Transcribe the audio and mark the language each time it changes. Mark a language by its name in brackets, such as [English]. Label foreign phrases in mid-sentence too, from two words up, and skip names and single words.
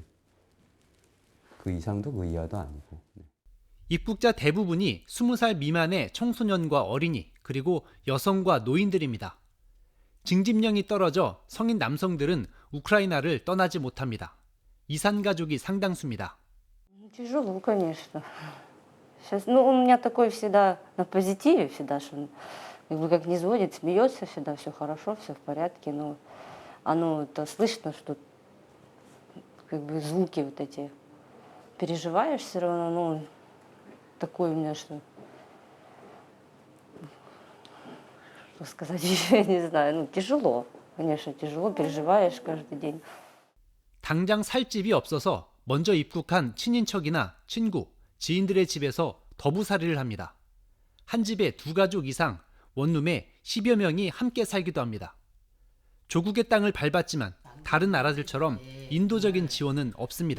[Korean] 그 이상도 그 이하도 아니고. 네. 입국자 대부분이 20살 미만의 청소년과 어린이, 그리고 여성과 노인들입니다. 징집령이 떨어져 성인 남성들은 우크라이나를 떠나지 못합니다. 이산 가족이 상당수입니다. [Russian] Тяжело, конечно. Сейчас, у меня такое всегда на позитиве всегда, что как не звонит, смеется всегда, все хорошо, все в порядке, но оно-то слышно, что звуки вот эти. Переживаешь все равно, такое у меня, что сказать еще, я не знаю, тяжело, конечно, тяжело, переживаешь каждый день. [Korean] 당장 살 집이 없어서 먼저 입국한 친인척이나 친구, 지인들의 집에서 더부살이를 합니다. 한 집에 2가족 이상 원룸에 10여 명이 함께 살기도 합니다. 조국의 땅을 밟았지만 다른 나라들처럼 인도적인 지원은 없습니다.